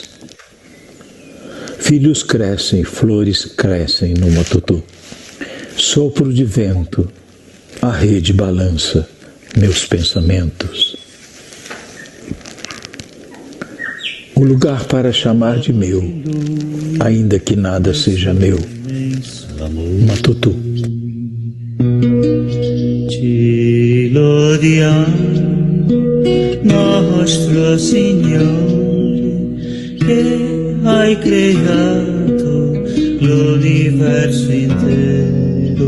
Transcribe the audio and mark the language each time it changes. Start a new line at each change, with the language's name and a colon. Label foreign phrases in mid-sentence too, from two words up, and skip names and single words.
Portuguese: Filhos crescem, flores crescem no matutu. Sopro de vento, a rede balança meus pensamentos. O lugar para chamar de meu, ainda que nada seja meu. Matutu.
Italian: Ci lodiamo, nostro Signore, che hai creato l'universo intero.